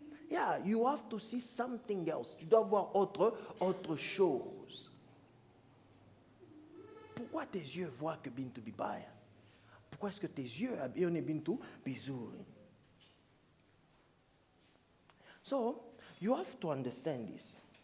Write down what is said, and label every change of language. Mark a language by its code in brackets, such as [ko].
[en] Yeah, you have to see something else. [fr] Tu dois voir autre chose. Pourquoi tes yeux voient que [sw] bintu bibaya? [fr] Pourquoi est-ce que tes yeux habillent [sw] bintu bizuri? [en] So, you have to understand this.